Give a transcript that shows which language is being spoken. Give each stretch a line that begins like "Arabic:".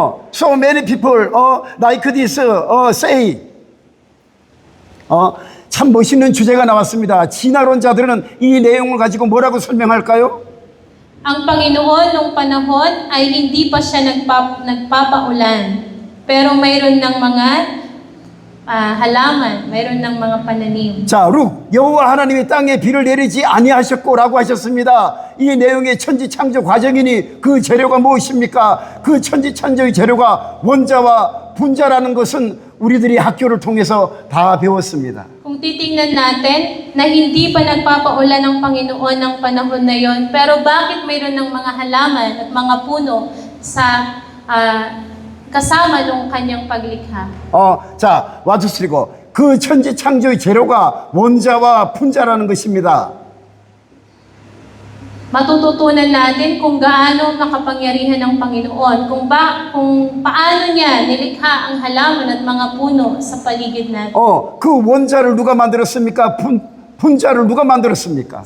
English: So many people like this say.
Korean: 참 멋있는 주제가 나왔습니다. 진화론자들은 이 내용을 가지고 뭐라고 설명할까요?
Filipino: Ang Panginoon nung panahon ay hindi pa siya nagpapaulan. Pero mayroon ng mga halaman, mayroon ng mga pananim.
Korean: 자, 룩 여호와 하나님이 땅에 비를 내리지 아니하셨고라고 하셨습니다. 이 내용의 천지 창조 과정이니 그 재료가 무엇입니까? 그 천지 창조의 재료가 원자와 분자라는 것은 우리들이 학교를 통해서 다 배웠습니다.
Filipino: Kung titingnan natin na hindi pa nagpapaulan ng Panginoon ng panahon na yon, pero bakit mayroon ng mga halaman at mga puno sa kasama ng kanyang paglikha?
Korean: 자, 와주시고 그 천지 창조의 재료가 원자와 분자라는 것입니다.
Filipino: Matututunan natin kung gaano nakapangyarihan ng Panginoon, kung paano niya nilikha ang halaman at mga puno sa paligid natin.
Korean: 그 원자를 누가 만들었습니까? 분자를 누가 만들었습니까?